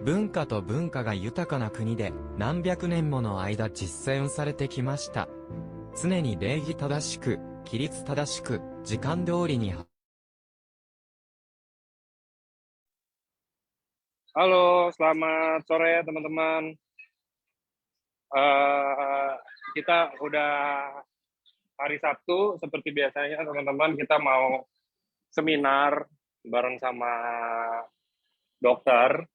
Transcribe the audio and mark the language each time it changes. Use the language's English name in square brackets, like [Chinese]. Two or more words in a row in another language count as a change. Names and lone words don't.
[Japanese] 化と文化が豊かな国で何百年もの間実践されてきました。常に礼儀正しく、規律正しく、時間通りに。 [Indonesian] Halo, selamat sore teman-teman. Kita udah hari Sabtu, seperti biasanya teman-teman, kita mau seminar bareng sama dokter.